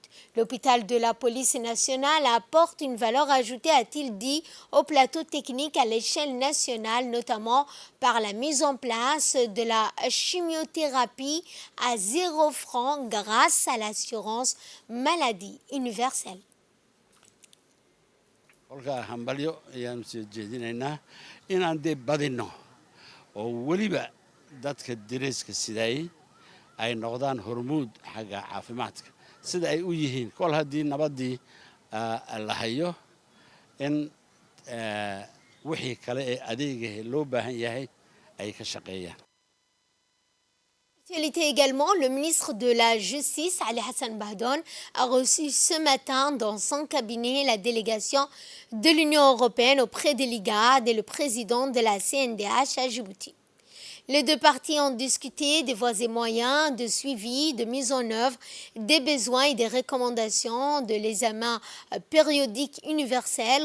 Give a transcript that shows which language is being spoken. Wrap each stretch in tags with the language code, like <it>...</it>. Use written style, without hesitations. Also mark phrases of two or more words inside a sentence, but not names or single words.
<fr>L'hôpital de la police nationale apporte une valeur ajoutée, a-t-il dit, au plateau technique à l'échelle nationale, notamment par la mise en place de la chimiothérapie à 0 francs grâce à l'assurance maladie universelle.</fr> <so>kolka hambalyo ayaan soo jeedinaynaa inaan dee badinno oo weliba dadka deriska sidaay ay noqdaan hormuud xagga caafimaadka sida ay u yihiin kol haddii nabaddii la hayo in wixii kale ee adeega loo baahan yahay ay ka shaqeeyaan.</so> <fr>Actualité également, le ministre de la Justice, Ali Hassan Bahdoun, a reçu ce matin dans son cabinet la délégation de l'Union européenne auprès de l'IGAD et le président de la CNDH à Djibouti. Les deux parties ont discuté des voies et moyens de suivi, de mise en œuvre des besoins et des recommandations de l'examen périodique universel.</fr>